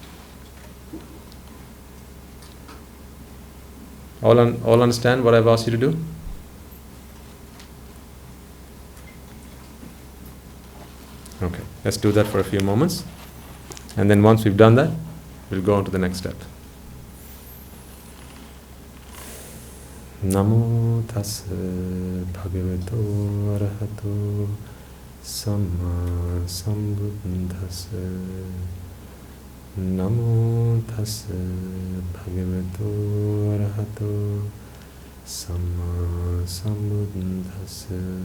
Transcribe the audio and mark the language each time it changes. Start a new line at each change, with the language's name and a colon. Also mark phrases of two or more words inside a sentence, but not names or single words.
English: All understand what I've asked you to do? Okay, let's do that for a few moments. And then once we've done that, we'll go on to the next step.
Pali: Namo tassa bhagavato arahato samma sambuddhassa. Namo tassa bhagavato arahato samma sambuddhassa.